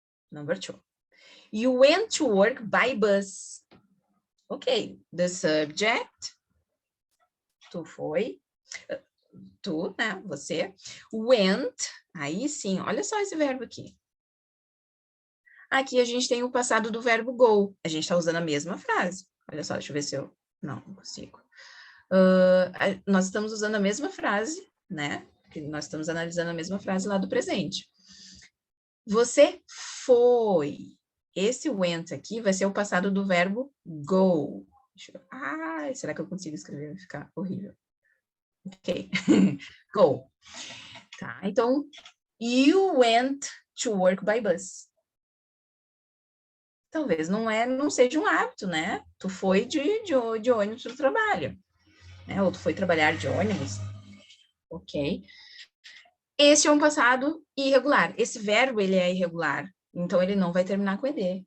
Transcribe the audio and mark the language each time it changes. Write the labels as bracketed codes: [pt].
[en] Number 2. You went to work by bus. [pt] Ok, [en] the subject, [pt] tu foi, tu, né, você, went, aí sim, olha só esse verbo aqui. Aqui a gente tem o passado do verbo go, a gente está usando a mesma frase. Olha só, deixa eu ver se eu... Não consigo. Nós estamos usando a mesma frase, né? Porque nós estamos analisando a mesma frase lá do presente. Você foi. Esse went aqui vai ser o passado do verbo go. Será que eu consigo escrever? Vai ficar horrível. Ok. Go. [en] Tá, então, you went to work by bus. [pt] Talvez não seja um hábito, né? Tu foi de ônibus para o trabalho, né? Ou tu foi trabalhar de ônibus. Ok. Esse é um passado irregular. Esse verbo, ele é irregular. Então, ele não vai terminar com ed.